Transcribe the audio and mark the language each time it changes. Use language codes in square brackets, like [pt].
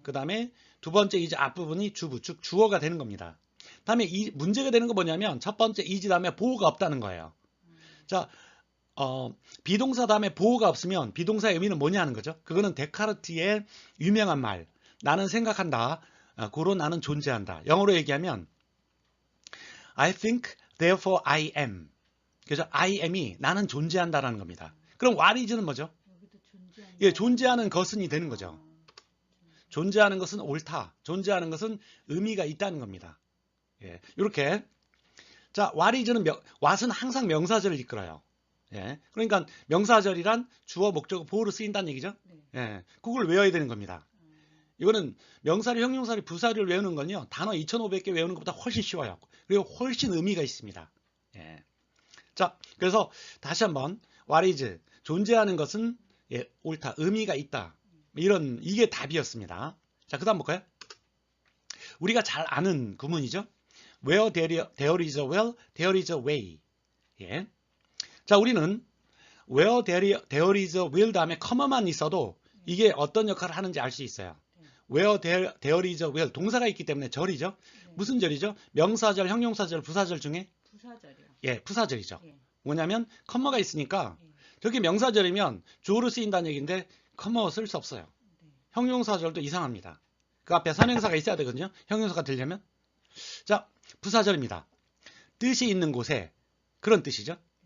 [ko] 그다음에 두 번째 is 앞부분이 주부, 즉 주어가 되는 겁니다. 다음에 이 문제가 되는 거 뭐냐면 첫 번째 is 다음에 보호가 없다는 거예요. 자, 비동사 다음에 보호가 없으면 비동사의 의미는 뭐냐 하는 거죠. 그거는 데카르트의 유명한 말. 나는 생각한다. 고로 나는 존재한다. [en] 영어로 얘기하면 I think, therefore I am. [ko] 그래서 [en] I am [ko] 이 나는 존재한다라는 겁니다. 그럼 [en] what is [ko] 는 뭐죠? 여기도 존재하는 예, 존재하는 것은이 되는 거죠. 존재하는 것은 옳다. 존재하는 것은 의미가 있다는 겁니다. 예, 이렇게. 자, [en] what is [ko] 는 what은 항상 명사절을 이끌어요. 예, 그러니까 명사절이란 주어, 목적어, 보호로 쓰인다는 얘기죠. 네. 예, 그걸 외워야 되는 겁니다. 이거는 명사류, 형용사류, 부사류를 외우는 건요. 단어 2,500개 외우는 것보다 훨씬 쉬워요. 그리고 훨씬 의미가 있습니다. 예. 자, 그래서 다시 한번 [en] what is [ko] 존재하는 것은 예, 옳다, 의미가 있다. 이게 답이었습니다. 자, 그다음 볼까요? 우리가 잘 아는 구문이죠. [en] Where there is a will, there is a way. [ko] 예. 자, 우리는 [en] where there is a will [ko] 다음에 커머만 있어도 이게 어떤 역할을 하는지 알 수 있어요. [en] Where there is a will [ko] 동사가 있기 때문에 절이죠. 네. 무슨 절이죠? 명사절, 형용사절, 부사절 중에 부사절이요. 예, 부사절이죠. 예. 뭐냐면 커머가 있으니까 예. 저게 명사절이면 주어로 쓰인다는 얘기인데 커머 쓸 수 없어요. 네. 형용사절도 이상합니다. 그 앞에 선행사가 있어야 되거든요. 형용사가 되려면. 자, 부사절입니다. 뜻이 있는 곳에 그런 뜻이죠.